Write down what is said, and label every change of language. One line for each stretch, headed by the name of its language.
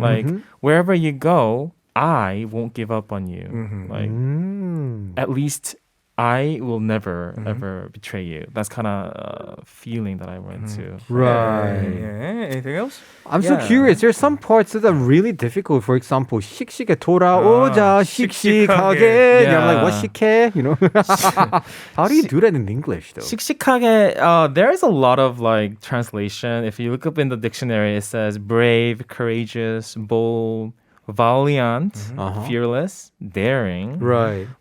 English: Like wherever you go, I won't give up on you. Like at least I will never ever betray you. That's kind of feeling that I went to. Right. Yeah. Anything else? I'm so Yeah. curious. There's some parts that are really difficult. For example,
Korean: 씩씩해 돌아오자 씩씩하게.
English: You know, I'm like, what 식해? You know? How do you do that in English though? 씩씩하게, there is a lot of like translation. If you look up in the dictionary, it says brave, courageous, bold, valiant, fearless, daring. Right.